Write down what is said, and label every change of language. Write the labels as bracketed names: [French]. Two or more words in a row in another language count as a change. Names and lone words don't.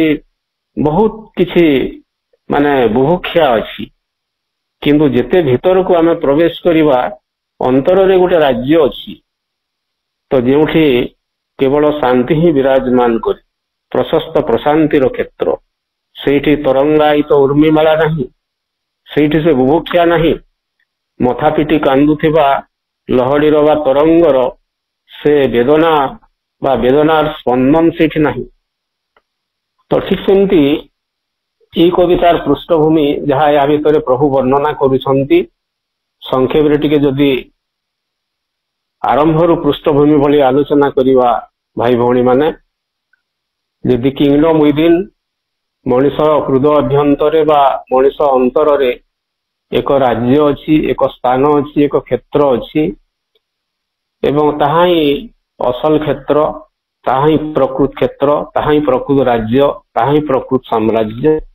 [Odia] ବହୁତ କିଛି ମାନେ ବୁଭୁକ୍ଷା ଅଛି, କିନ୍ତୁ ଯେତେ ଭିତରକୁ ଆମେ ପ୍ରବେଶ କରିବା ଅନ୍ତରରେ ଗୋଟେ ରାଜ୍ୟ ଅଛି, ତ ଯେଉଁଠି କେବଳ ଶାନ୍ତି ହିଁ ବିରାଜମାନ କରି, ପ୍ରଶସ୍ତ ପ୍ରଶାନ୍ତିର କ୍ଷେତ୍ର, ସେଇଠି ତରଙ୍ଗାୟିତ ଉର୍ମିମାଳା ନାହିଁ, ସେଇଠି ସେ ବୁଭୁକ୍ଷା ନାହିଁ, ମଥା ପିଟି କାନ୍ଦୁଥିବା ଲହଡିର ବା ତରଙ୍ଗର ସେ ବେଦନା ବା ବେଦନାର ସ୍ପନ୍ଦନ ସେଇଠି ନାହିଁ। ତ ଠିକ ସେମିତି ଏହି କବିତାର ପୃଷ୍ଠଭୂମି ଯାହା ଏହା ଭିତରେ ପ୍ରଭୁ ବର୍ଣ୍ଣନା କରୁଛନ୍ତି, ସଂକ୍ଷେପରେ ଟିକେ ଯଦି ଆରମ୍ଭରୁ ପୃଷ୍ଠଭୂମି ଭଳି ଆଲୋଚନା କରିବା ଭାଇ ଭଉଣୀ ମାନେ, ଯଦି [English] kingdom within [Odia] ମଣିଷ ହୃଦୟ ଅଭ୍ୟନ୍ତରରେ ବା ମଣିଷ ଅନ୍ତରରେ ଏକ ରାଜ୍ୟ ଅଛି, ଏକ ସ୍ଥାନ ଅଛି, ଏକ କ୍ଷେତ୍ର ଅଛି, ଏବଂ ତାହା ହିଁ ଅସଲ କ୍ଷେତ୍ର, ତାହା ହିଁ ପ୍ରକୃତ କ୍ଷେତ୍ର, ତାହା ହିଁ ପ୍ରକୃତ ରାଜ୍ୟ, ତାହା ହିଁ ପ୍ରକୃତ ସାମ୍ରାଜ୍ୟ।